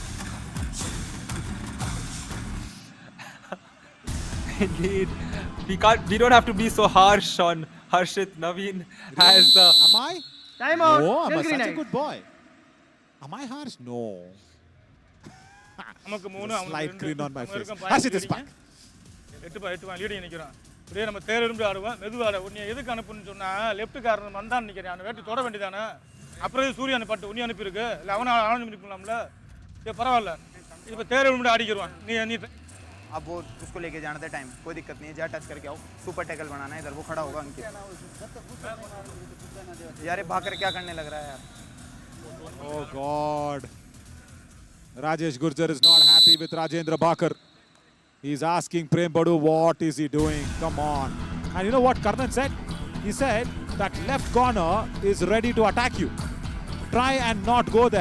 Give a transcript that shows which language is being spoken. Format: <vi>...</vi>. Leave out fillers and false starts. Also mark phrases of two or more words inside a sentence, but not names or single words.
<en>Indeed, we don't have to be so harsh on Harshit. Naveen has. Am I? Time out. Oh, I'm Nilgiri such a Knights. good boy. Am I harsh? No. Slight grin on my face. Harshit is back.</en> <ta>8 லீடிங் நிற்கிறான். இப்படியே நம்ம தேர்ந்து ஆடுவோம், மெதுவாக உன்னை எதுக்கு அனுப்புன்னு சொன்னால் லெஃப்ட் காரன் வந்தான்னு நிற்கிறேன். அந்த வேட்டு தொட வேண்டியதானே. அப்புறம் சூரிய அனுப்பிட்டு உன்னை அனுப்பியிருக்கு. இல்லை அவனை அனுப்பிக்கலாம்ல. சரி பரவாயில்ல. இப்போ தேர்வு முன்னாடி அடிக்கிறவான். நீ</ta> <hi>अब वो उसको लेके जाना था टाइम, कोई दिक्कत नहीं है, जा टच करके आओ,</hi> <en>super tackle</en> <hi>बनाना है इधर, वो खड़ा होगा अंकित। यार ये भाकर क्या करने लग रहा है यार।</hi> <en>Oh God. Rajesh Gurjar is not happy with Rajendra Bhaker. He's asking Prem Badu what is he doing? Come on. And you know what Karnan said? He said that left corner is ready to attack you. Try and not go there.</en>